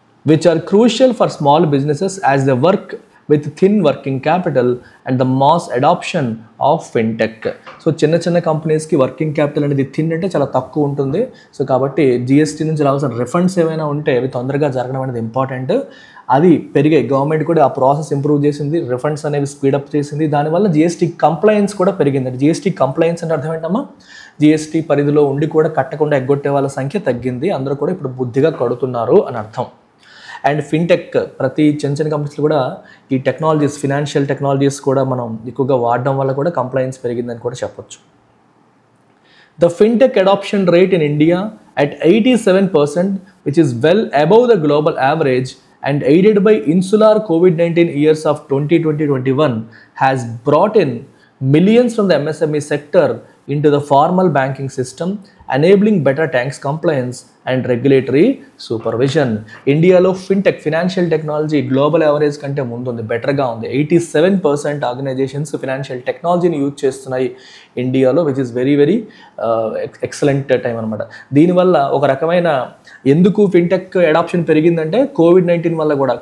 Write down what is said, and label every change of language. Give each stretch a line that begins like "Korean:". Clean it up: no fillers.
English: which are crucial for small businesses as they work with thin working capital and the mass adoption of fintech.
Telugu: So చిన్న కంపెనీస్కి working capital అనేది thin అంటే చాలా తక్కువ ఉంటుంది. So కాబట్టి జిఎస్టీ నుంచి రావాల్సిన రిఫండ్స్ ఏమైనా ఉంటే అవి తొందరగా జరగడం అనేది ఇంపార్టెంట్. అది పెరిగాయి. గవర్నమెంట్ కూడా ఆ ప్రాసెస్ ఇంప్రూవ్ చేసింది, రిఫండ్స్ అనేవి స్పీడప్ చేసింది. దానివల్ల జిఎస్టీ కంప్లైన్స్ కూడా పెరిగింది. జిఎస్టీ కంప్లైన్స్ అంటే అర్థం ఏంటమ్మా? జిఎస్టీ పరిధిలో ఉండి కూడా కట్టకుండా ఎగ్గొట్టే వాళ్ళ సంఖ్య తగ్గింది. అందరూ కూడా ఇప్పుడు బుద్ధిగా కడుతున్నారు అని అర్థం. అండ్ ఫిన్టెక్, ప్రతి చిన్న కంపెనీస్లో కూడా ఈ టెక్నాలజీస్, ఫినాన్షియల్ టెక్నాలజీస్ కూడా మనం ఎక్కువగా వాడడం వల్ల కూడా కంప్లైన్స్ పెరిగిందని కూడా చెప్పొచ్చు.
English: The fintech adoption rate in India at 87%, which is well above the global average and aided by insular COVID-19 years of 2020-21, has brought in millions from the MSME sector into the formal banking system, enabling better tax compliance and regulatory supervision.
Telugu: ఇండియాలో fintech, financial technology global average కంటే ముందు ఉంది, బెటర్గా ఉంది. 87% organisations financial టెక్నాలజీని use చేస్తున్నాయి ఇండియాలో,
English: which is very very excellent time
Telugu: అనమాట. దీనివల్ల ఒక రకమైన ఎందుకు ఫిన్టెక్ అడాప్షన్ పెరిగిందంటే కోవిడ్-19 వల్ల కూడా.